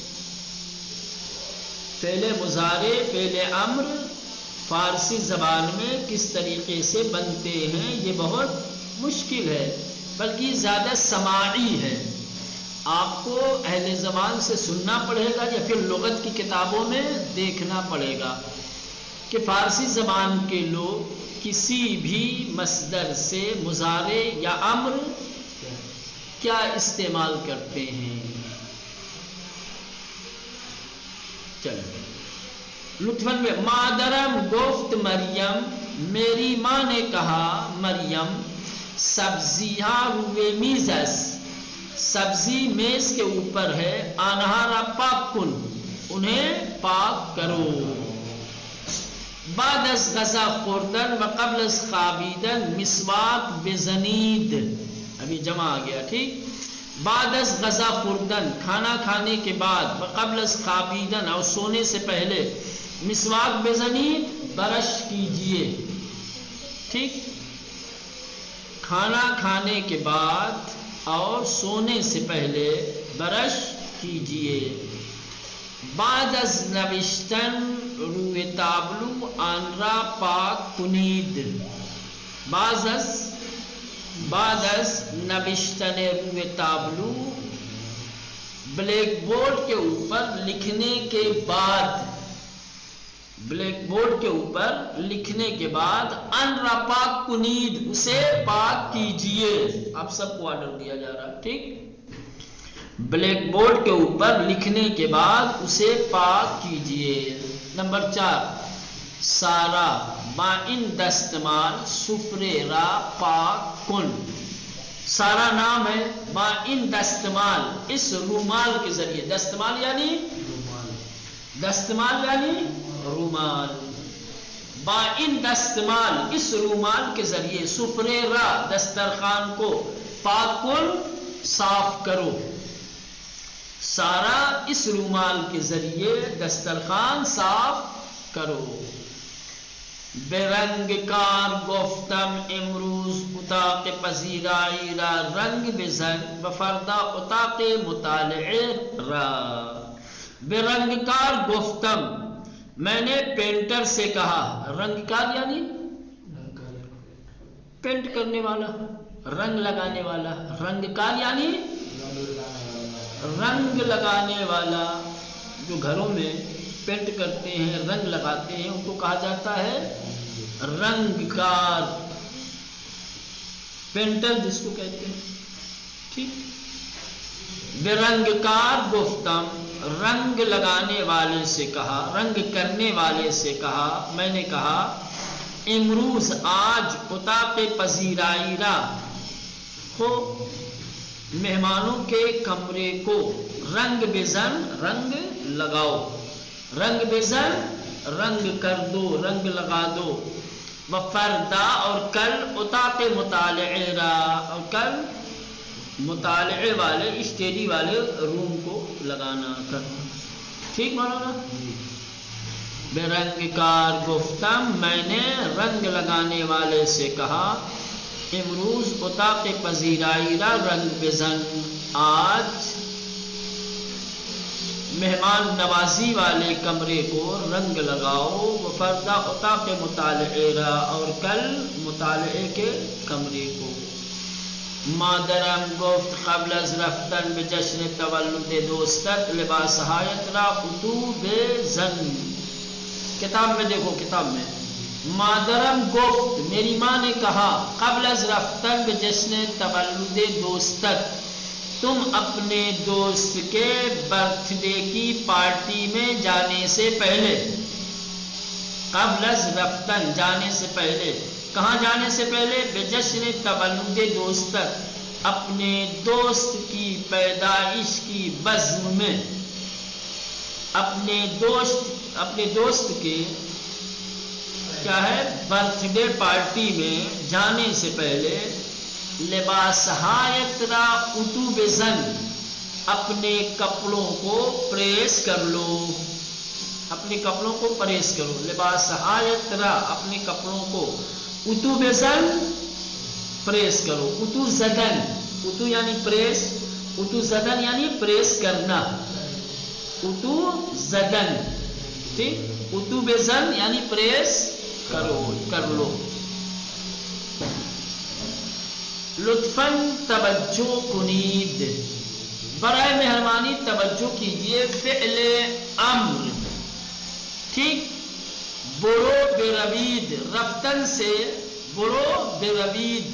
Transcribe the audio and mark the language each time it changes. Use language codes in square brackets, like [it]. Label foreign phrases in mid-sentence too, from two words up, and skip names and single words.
[ur] پہلے مضارع، پہلے امر فارسی زبان میں کس طریقے سے بنتے ہیں یہ بہت مشکل ہے، بلکہ زیادہ سماعی ہے، آپ کو اہل زبان سے سننا پڑے گا یا پھر لغت کی کتابوں میں دیکھنا پڑے گا کہ فارسی زبان کے لوگ کسی بھی مصدر سے مضارع یا امر کیا استعمال کرتے ہیں. چلو لطفاً میں [fa] مادرم گفت مریم، [ur] میری ماں نے کہا مریم، [fa] سبزیاں روئے میزس، [ur] سبزی میز کے اوپر ہے، [fa] آنہارا پاک کن، [ur] انہیں پاک کرو. [fa] بعد از غذا خوردن و قبل از خوابیدن مسواک بزنید، [ur] ابھی جمع آ گیا. ٹھیک، [fa] بعد از غذا خوردن [ur] کھانا کھانے کے بعد، [fa] و قبل از خوابیدن [ur] اور سونے سے پہلے، [fa] مسواک بزنید [ur] برش کیجئے. ٹھیک، کھانا کھانے کے بعد اور سونے سے پہلے برش کیجئے. [fa] بعد از نوشتن روی تابلو آن را پاک کنید. بعد از نوشتن روی تابلو، [ur] بلیک بورڈ کے اوپر لکھنے کے بعد، بلیک بورڈ کے اوپر لکھنے کے بعد، [fa] ان را پاک کنید، [ur] اسے پاک کیجئے. آپ سب کو آرڈر دیا جا رہا ہے. ٹھیک، بلیک بورڈ کے اوپر لکھنے کے بعد اسے پاک کیجئے. [fa] نمبر 4، سارا با ان دستمال سفرے را پاک کن. [ur] سارا نام ہے، [fa] با ان دستمال، [ur] اس رومال کے ذریعے، دستمال یعنی رومال، [fa] با ان دستمال، [ur] اس رومال کے ذریعے، [fa] سفرے را، [ur] دسترخوان کو، [fa] پاک کن، [ur] صاف کرو. سارا اس رومال کے ذریعے دسترخوان صاف کرو. [fa] برنگ کار گفتم امروز اتاق پذیرائی را رنگ بزن و فردا اتاق مطالعے را. برنگ کار گفتم، [ur] میں نے پینٹر سے کہا. رنگ کار یعنی پینٹ کرنے والا، رنگ لگانے والا. رنگ کار یعنی رنگ لگانے والا. جو گھروں میں پینٹ کرتے ہیں، رنگ لگاتے ہیں، ان کو کہا جاتا ہے رنگ کار، پینٹر جس کو کہتے ہیں. ٹھیک، [fa] برنگ کار گفتم، [ur] رنگ لگانے والے سے کہا، رنگ کرنے والے سے کہا، میں نے کہا، امروز آج [fa] اتاق پذیرائی را، [ur] ہو مہمانوں کے کمرے کو، [fa] رنگ بزن، [ur] رنگ لگاؤ، [fa] رنگ بزن، [ur] رنگ کر دو، رنگ لگا دو. [fa] و فردا، [ur] اور کل، [fa] اتاق مطالعے را، [ur] اور کل مطالعے والے، اسٹڈی والے روم کو لگانا کرنا. ٹھیک مولانا. [fa] برنگ کار گفتم، [ur] میں نے رنگ لگانے والے سے کہا، [fa] امروز اتاق پذیرائی را رنگ بزن، [ur] آج مہمان نوازی والے کمرے کو رنگ لگاؤ. [fa] و فردا اتاق مطالعے را، [ur] اور کل مطالعے کے کمرے کو. [fa] مادرم گفت قبل از رفتن به جشن تولد دوستت لباسهایت را اتو بزن. [ur] کتاب میں دیکھو، کتاب میں [fa] مادرم گفت، [ur] میری ماں نے کہا، [fa] قبل از رفتن به جشن تولد دوستت، [ur] تم اپنے دوست کے [en] birth day [ur] کی پارٹی میں جانے سے پہلے. [fa] قبل از رفتن، [ur] جانے سے پہلے. کہاں جانے سے پہلے؟ [fa] بجشن تولد دوستت، [ur] اپنے دوست کی پیدائش کی بزم میں، اپنے دوست کے کیا ہے [en] birthday party [ur] میں جانے سے پہلے، [fa] لباسہایت را اتو بزن، [ur] اپنے کپڑوں کو پریس کر لو، اپنے کپڑوں کو پریس کرو. [fa] لباسہایت را، [ur] اپنے کپڑوں کو، [fa] اتو بزن، [ur] پریس کرو. [fa] اتو زدن، [ur] اتو یعنی پریس، [fa] اتو زدن [ur] یعنی پریس کرنا، [fa] اتو زدن. [ur] ٹھیک، [fa] اتو بزن [ur] یعنی پریس کرو، کر لو. [fa] لطفاً توجہ کنید، [ur] برائے مہربانی توجہ کیجئے. فعل امر، ٹھیک، [fa] برو بروید، [ur] رفتن سے [fa] برو بروید.